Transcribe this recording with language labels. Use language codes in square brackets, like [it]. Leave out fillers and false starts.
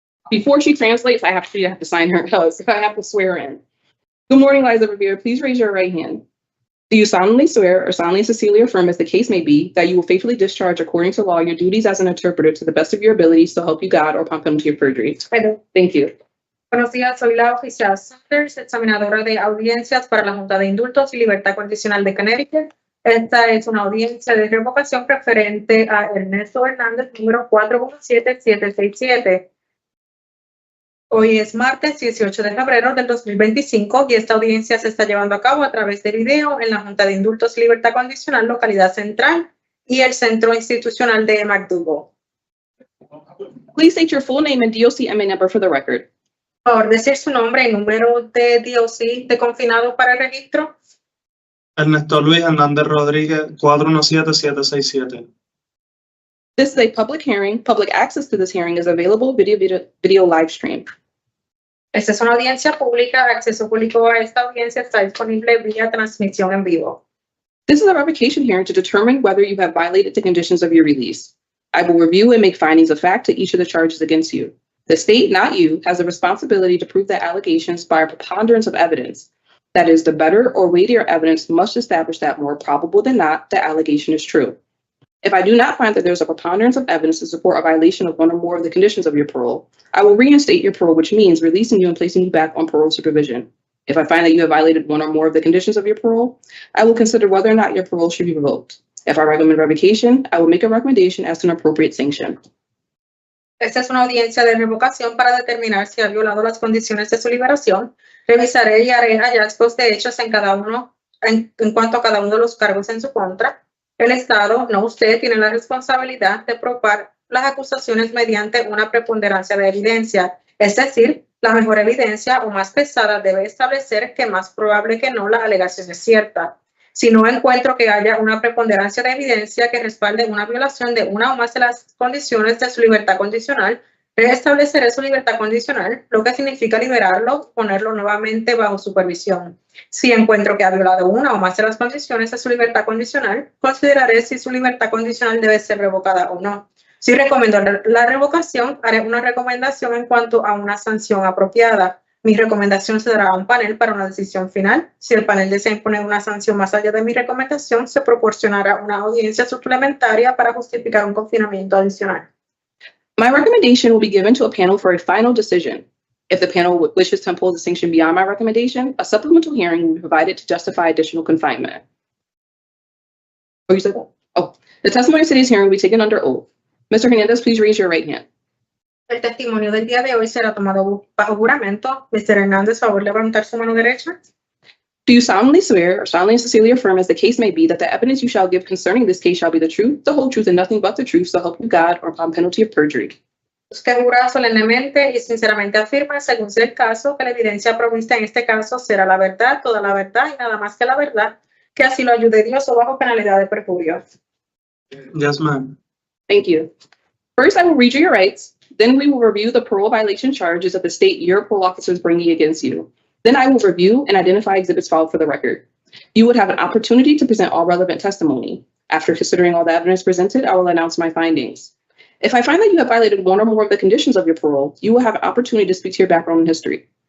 [en] Before she translates, I have to sign her. I have to swear in. Good morning, Liza Revere. Please raise your right hand. Do you solemnly swear or solemnly sincerely affirm, as the case may be, that you will faithfully discharge according to law your duties as an interpreter to the best of your abilities, so help you God, or upon penalty of perjury? Thank you. [es] Buenos días, soy la oficial Saunders, examinadora de audiencias para la Junta de Indultos y Libertad Condicional de Connecticut. Esta es una audiencia de revocación preferente a Ernesto Hernández, número 417767. Hoy es martes 18 de febrero del 2025 y esta audiencia se está llevando a cabo a través de video en la Junta de Indultos y Libertad Condicional, localidad central, y el Centro Institucional de McDougall. [en] Please state your full name and DOC-MA number for the record. [es] Por favor, decir su nombre y número de DOC de confinado para el registro. Ernesto Luis Hernández Rodríguez, 417767. [en] This is a public hearing. Public access to this hearing is available video live stream. [es] Esta es una audiencia pública. Acceso público a esta audiencia está disponible vía transmisión en vivo. [en] This is a revocation hearing to determine whether you have violated the conditions of your release. I will review and make findings of fact to each of the charges against you. The state, not you, has a responsibility to prove the allegations by a preponderance of evidence. That is, the better or weightier evidence must establish that more probable than not, the allegation is true. If I do not find that there's a preponderance of evidence to support a violation of one or more of the conditions of your parole, I will reinstate your parole, which means releasing you and placing you back on parole supervision. If I find that you have violated one or more of the conditions of your parole, I will consider whether or not your parole should be revoked. If I recommend revocation, I will make a recommendation as to an appropriate sanction. [es] Esta es una audiencia de revocación para determinar si ha violado las condiciones de su liberación. Revisaré y haré hallazgos de hechos en cuanto a cada uno de los cargos en su contra. El Estado, no usted, tiene la responsabilidad de probar las acusaciones mediante una preponderancia de evidencia. Es decir, la mejor evidencia o más pesada debe establecer que más probable que no la alegación es cierta. Si no encuentro que haya una preponderancia de evidencia que respalde una violación de una o más de las condiciones de su libertad condicional, restableceré su libertad condicional, lo que significa liberarlo, ponerlo nuevamente bajo supervisión. Si encuentro que ha violado una o más de las condiciones de su libertad condicional, consideraré si su libertad condicional debe ser revocada o no. Si recomiendo la revocación, haré una recomendación en cuanto a una sanción apropiada. Mi recomendación se dará a un panel para una decisión final. Si el panel desea imponer una sanción más allá de mi recomendación, se proporcionará una audiencia suplementaria para justificar un confinamiento adicional. [en] My recommendation will be given to a panel for a final decision. If the panel wishes to impose a sanction beyond my recommendation, a supplemental hearing will be provided to justify additional confinement. Oh, you said that? Oh, the testimony of today's hearing will be taken under oath. Mr. Hernandez, please raise your right hand. [es] El testimonio del día de hoy será tomado bajo juramento. Mr. Hernández, favor levantar su mano derecha. [en] Do you solemnly swear or solemnly and sincerely affirm, as the case may be, that the evidence you shall give concerning this case shall be the truth, the whole truth, and nothing but the truth, so help you God, or upon penalty of perjury? [es] Usted jura solemnemente y sinceramente afirma, según sea el caso, que la evidencia provista en este caso será la verdad, toda la verdad y nada más que la verdad, que así lo ayude Dios o bajo penalidad de perjurio. [en] Yes, ma'am. Thank you. First, I will read you your rights. Then we will review the parole violation charges that the state your parole officer is bringing against you. Then I will review and identify exhibits filed for the record. You would have an opportunity to present all relevant testimony. After considering all the evidence presented, I will announce my findings. If I find that you have violated one or more of the conditions of your parole, you will have an opportunity to speak to your background and history.